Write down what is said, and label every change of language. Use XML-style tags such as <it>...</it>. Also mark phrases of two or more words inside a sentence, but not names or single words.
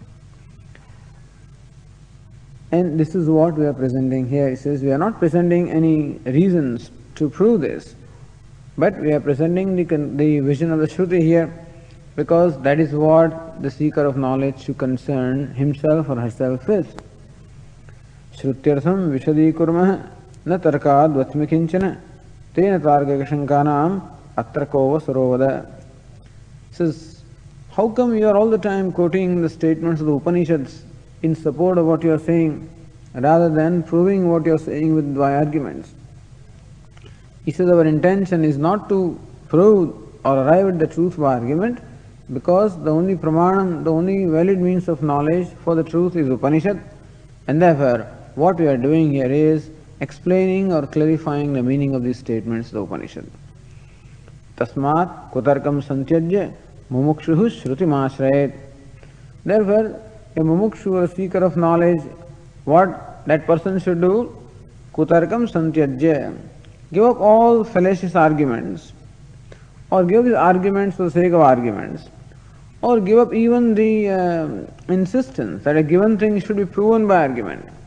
<en>And this is what we are presenting here. It says we are not presenting any reasons to prove this, but we are presenting the vision of the Shruti here, because that is what the seeker of knowledge should concern himself or herself with.</en> <sa>Shrutyartham vishadīkurmah na tarkād vatmi kinchana tena targakashankanam atra kova sarovada.</sa> <en>Says, how come you are all the time quoting the statements of the Upanishads in support of what you are saying, rather than proving what you are saying with by arguments? He says, our intention is not to prove or arrive at the truth by argument, because the only pramanam, the only valid means of knowledge for the truth is Upanishad, and therefore what we are doing here is explaining or clarifying the meaning of these statements of the Upanishad.</en> <sa>Tasmat kutarkam santyajya mumukshuhu shrutimāśrayet.</sa> <en>Therefore, a mumukshu or a seeker of knowledge, what that person should do?</en> <sa>Kutarkam santyajya.</sa> <en>Give up all fallacious arguments, or give up the arguments for the sake of arguments, or give up even the insistence that a given thing should be proven by argument.</en>